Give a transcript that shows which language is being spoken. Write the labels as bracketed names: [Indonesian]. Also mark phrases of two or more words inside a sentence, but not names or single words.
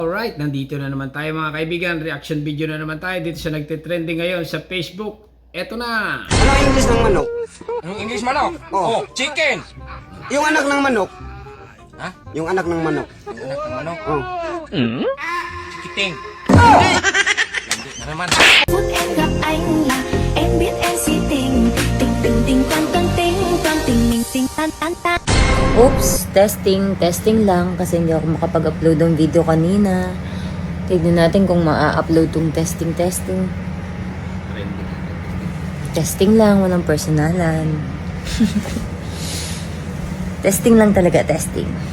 [Filipino] Alright, nandito na naman tayo mga kaibigan. [English] Reaction video [Filipino] na naman tayo dito sa nagtitrending ngayon sa Facebook. Eto na! Anong English ng manok? Anong English manok? Oh. Chicken! Yung anak ng manok. Ha? Yung anak ng manok. Yung anak ng manok? Oh. Chikiting! Hindi na naman. [Vietnamese] Phút em gặp anh là em biết em si tình tình tình tình toan toan tình toan tình mình tình tan tan tan. [Filipino] Oops, testing lang kasi hindi ako makapag-upload ng video kanina. Tignan natin kung maa-upload tong testing. Testing lang, walang personalan. Testing lang talaga, testing.